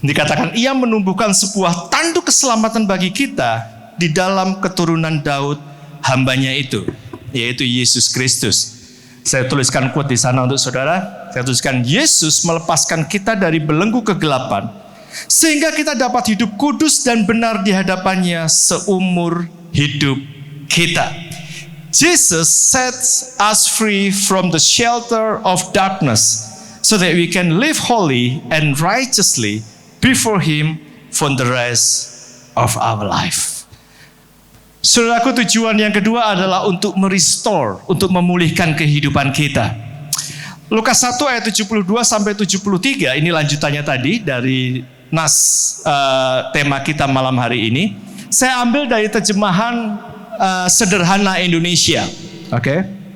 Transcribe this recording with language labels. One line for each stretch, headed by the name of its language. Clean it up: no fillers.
Indonesian: Dikatakan ia menumbuhkan sebuah tanduk keselamatan bagi kita di dalam keturunan Daud hambanya itu, yaitu Yesus Kristus. Saya tuliskan quote di sana untuk saudara. Saya tuliskan, Yesus melepaskan kita dari belenggu kegelapan sehingga kita dapat hidup kudus dan benar di hadapannya seumur hidup kita.
English: Jesus sets us free from the shelter of darkness so that we can live holy and righteously before Him for the rest of our life.
Indonesian: Saudaraku, tujuan yang kedua adalah untuk merestore, untuk memulihkan kehidupan kita. Lukas 1 ayat 72 sampai 73, ini lanjutannya tadi dari nas tema kita malam hari ini. Saya ambil dari terjemahan sederhana Indonesia. Oke.